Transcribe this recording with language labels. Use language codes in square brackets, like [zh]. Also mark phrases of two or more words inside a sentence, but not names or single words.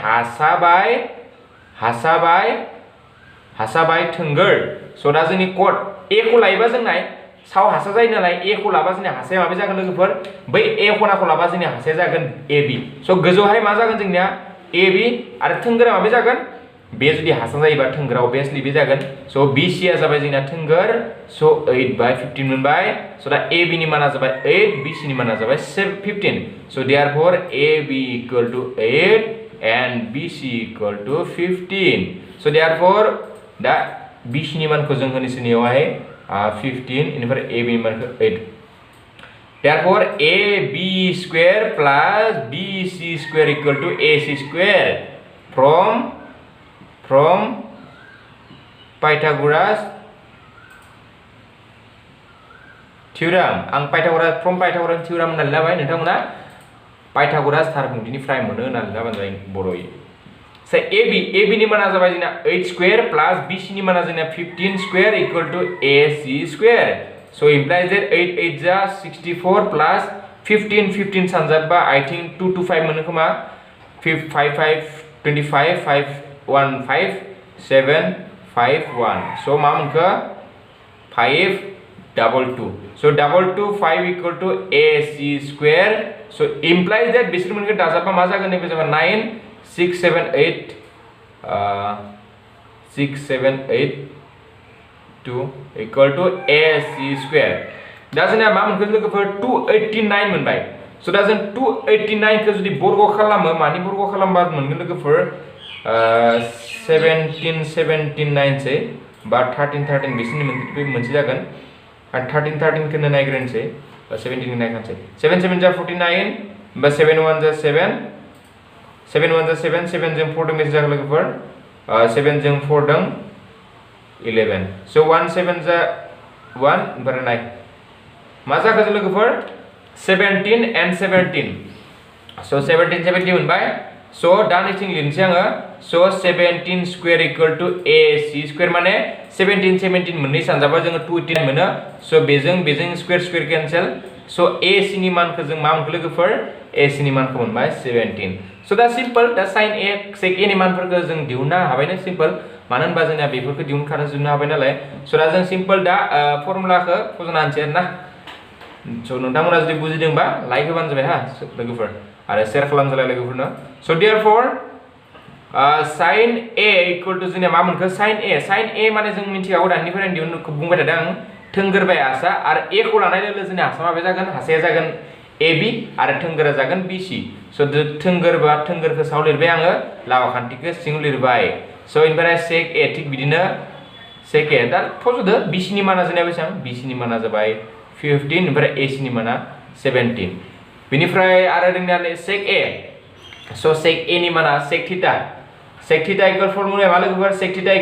[brx] हासा बाय थोंगोर सो दा जोंनि cot A खौ लायोबा जों नाय साव हासा जायो नालाय A खौ लाबा जोंनि हासाया माबे जागोन लोगोफोर बै A खनाखौ लाबा जोंनि हासाया जागोन AB सो गोजौहाय मा जागोन जोंनिया AB आरो थोंगोरा माबे जागोन बे जुदि हासा जायोबा थोंगोरा obviously बे जागोन सो BC आ जाबाय जोंना थोंगोर सो 8/15 मोनबाय सो दा AB नि माना जाबाय 8 BC नि माना जाबाय 15 सो therefore [en] AB equal to 8 and BC equal to 15 so therefore [brx] दा BC नि मानखौ जों होनोसै नियावहाय 15 इनिफ्राय AB नि मानखौ 8 therefore [en] AB square plus BC square equal to AC square from [brx] Pythagoras Theorem आं [en] from Pythagoras Theorem [brx] होननानै लाबाय नोंथांमोना Pythagoras थारपुंथिनिफ्राय मोनो होननानै लाबानो जायो बर'यै so AB नि माना जाबाय जोंना [en] 8 square plus [brx] BC नि माना जोंना [en] 15 square equal to AC square so implies that [brx] 8 8 जा 64 plus 15 सानजाबबा [en] I think 2 to 5 [brx] मोनो खोमा 5 5 25 5 1 5 7 5 1 so मा मोनखो 5 2 so 2 5 [en] equal to AC square so implies that [brx] बिसोर मोनखो दाजाबबा मा जागोन नैबे जाबाय 9 6 7 8 [en] 2 equal to AC square [brx] दा जोंना मा मोनखो लोगोफोर 289 मोनबाय so दा जों 289 खौ जुदि बर्ग खालामो मानि बर्ग खालामबा मोनगोन लोगोफोर 17 9 से बा 13 बिसोरनि मोनसे जागोन आरो 13 खौनो नायग्रोनोसै 17 खौ नायखानोसै 7 7 जा 49 बा 7 1 जा 7 7 1 जा 7 7 जों 4 दों बेसे जागोन लोगोफोर 7 जों 4 दों 11 so 1 7 जा 1 ओमफ्राय नाय मा जाखो जों लोगोफोर 17 [en] and 17 so 17 [brx] मोनबाय so दा नैथिं लिरनोसै आङो [en] so 17 square equal to AC square [brx] माने 17 मोननै सानजाबा जोङो 289 मोनो so बेजों square cancel so AC नि मानखौ जों मा मोनखो लोगोफोर AC नि मानखौ मोनबाय 17 so दा सिम्पल दा sin A sec A नि मानफोरखौ जों दिहुननो हाबायनो सिम्पल मानो होनबा जोंना बेफोरखौ दिहुननो हाबाय नालाय so दा जों सिम्पल दा फर्मुलाखौ फज'ना होनोसै आरोना so नोंथांमोना जुदि बुजिदोंबा लाइक होबानो जाबाय हा लोगोफोर आरो शेयार खालामजालाय लोगोफोरनो so therefore [en] sin A equal to [brx] जोंना मा मोनखो sin A माने जों मिथिखागौ दानिफ्राय दिहुननो बुंबाय थादों आं थोंगोर बाय हासा आरो A खौ लानाय लोगो जोंना हासा माबे जागोन हासाया जागोन AB आरो थोंगोरा जागोन BC so थोंगोरखौ सायाव लिरबाय आङो लावा खान्थिखौ सिङाव लिरबाय so इनिफ्राय sec A थिग बिदिनो sec A दा फज'दो BC नि माना जोंना बेसेबां BC नि माना जाबाय 15 ओमफ्राय AC नि माना 17 बिनिफ्राय आरो जोंना sec A so sec A नि माना [en] sec theta equal [brx] फर्मुला मा लोगोफोर sec